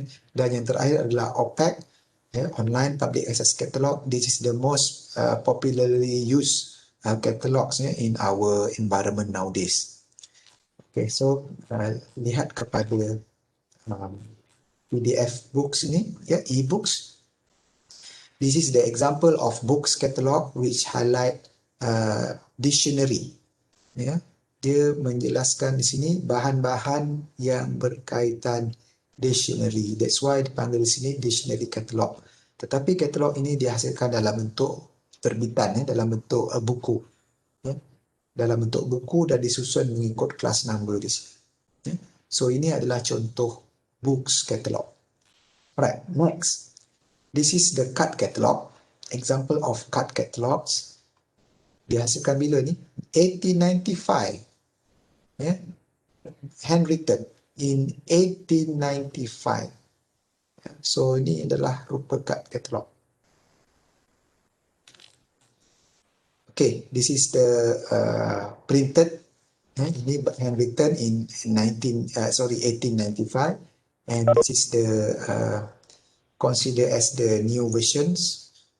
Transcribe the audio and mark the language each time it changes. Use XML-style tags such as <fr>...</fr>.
<ms>Dan yang terakhir adalah OPAC, online public access catalog.</ms> <en>This is the most popularly used catalogs in our environment nowadays.</en> <ms>Okay, so lihat kepada PDF books ini, e-books.</ms> <en>This is the example of books catalog which highlight dictionary.</en> <ms>Dia menjelaskan di sini bahan-bahan yang berkaitan dictionary.</ms> <en>That's why</en> <ms>dipanggil di sini dictionary catalog. Tetapi catalog ini dihasilkan dalam bentuk terbitan, dalam bentuk buku. Dalam bentuk buku dan disusun mengikut kelas number di sini. So ini adalah contoh books catalog.</ms> <en>Right, next. This is the card catalog. Example of card catalogs.</en> <ms>Dihasilkan bila ni? 1895.</ms> <en>Handwritten in 1895.</en> <ms>So ini adalah rupa card catalog.</ms> <en>Okay, this is the printed. Ini handwritten in 1895, and this is the considered as the new versions.</en>